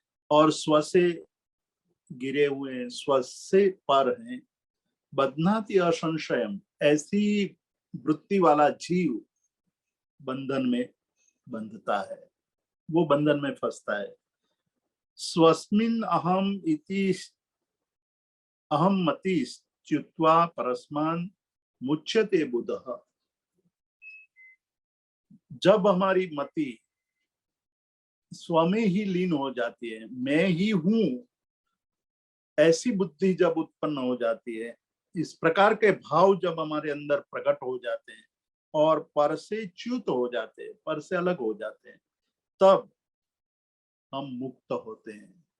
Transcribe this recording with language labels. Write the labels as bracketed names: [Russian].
[Hindi] और स्व से गिरे हुए हैं, स्व से पर हैं। [Sanskrit] बध्नाति असंशयम, [Hindi] ऐसी वृत्ति वाला जीव बंधन में बंधता है, वो बंधन में फंसता है। [Sanskrit] स्वस्मिन् अहम इति अहम मति च्युत्वा परस्मान् मुच्यते बुधः। [Hindi] जब हमारी मति स्व में ही लीन हो जाती है, मैं ही हूं, ऐसी बुद्धि जब उत्पन्न हो जाती है, इस प्रकार के भाव जब हमारे अंदर प्रकट हो जाते हैं और पर से च्युत हो जाते हैं, पर से अलग हो जाते हैं, तब हम मुक्त होते हैं।